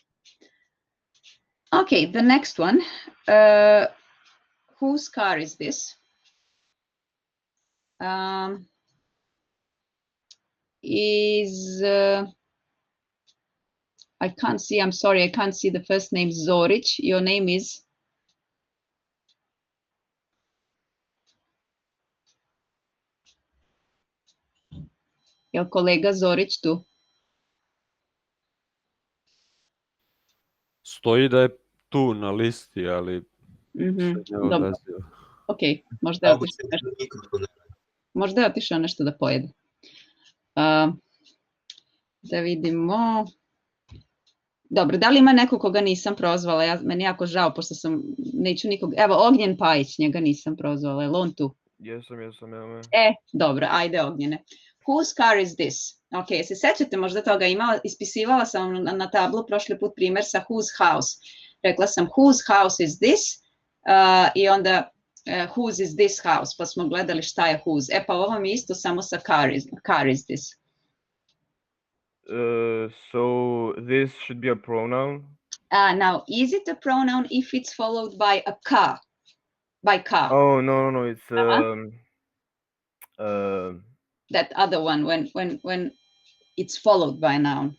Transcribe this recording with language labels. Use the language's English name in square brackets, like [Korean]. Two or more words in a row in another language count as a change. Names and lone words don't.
[English] Okay, the next one. Whose car is this? I can't see, I'm sorry, I can't see the first name, Zoric. Your name is? [Serbian] Jel kolega Zorić tu? Stoji da je tu na listi, ali se ne odaziva. Ok, možda je otišao nešto. Možda je otišao nešto da pojede. Da vidimo. Dobro, da li ima neko koga nisam prozvala? Meni jako žao, pošto sam, neću nikog... Evo, Ognjen Pajić, njega nisam prozvala. Je li on tu? Jesam. Dobro, ajde Ognjene. [English] Whose car is this? [Serbian] Ok, se sećate možda toga, ispisivala sam na tablu prošli put primjer sa [English] whose house. [Serbian] Rekla sam [English] whose house is this [Serbian] i onda [English] whose is this house, [Serbian] pa smo gledali šta je whose. Pa ovo mi isto samo sa [English] car is this. So this should be a pronoun. Now, is it a pronoun if it's followed by a car? By car. Oh, no, it's that other one when it's followed by a noun.